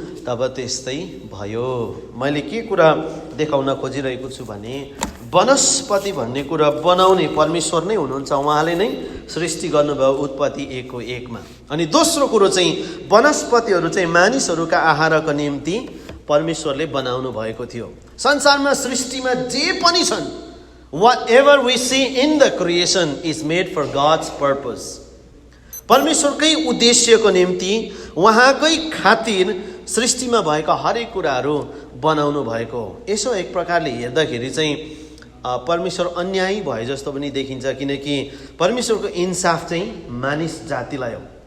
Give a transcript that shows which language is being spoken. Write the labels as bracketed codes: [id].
[ne] तब त्यस्तै भयो। मैले के कुरा देखाउन खोजिरहेको छु भने वनस्पति भन्ने कुरा बनाउने परमेश्वर नै हुनुहुन्छ। उहाँले नै सृष्टि गर्नुभयो उत्पत्ति 1को 1मा। अनि दोस्रो कुरो चाहिँ वनस्पतिहरू चाहिँ मानिसहरूका आहारको निम्ति परमेश्वरले बनाउनु भएको थियो। संसारमा सृष्टिमा जे पनि छन्, [en] whatever we see in the creation is made for God's purpose। [ne] परमेश्वरकै उद्देश्यको निम्ति, उहाँकै खातिर सृष्टिमा भएका हरेक कुराहरू बनाउनु भएको हो। यसो एक प्रकारले हेर्दाखेरि चाहिँ परमेश्वर अन्यायी भए जस्तो पनि देखिन्छ, किनकि परमेश्वरको इन्साफ चाहिँ मानिस जातिलाई हो।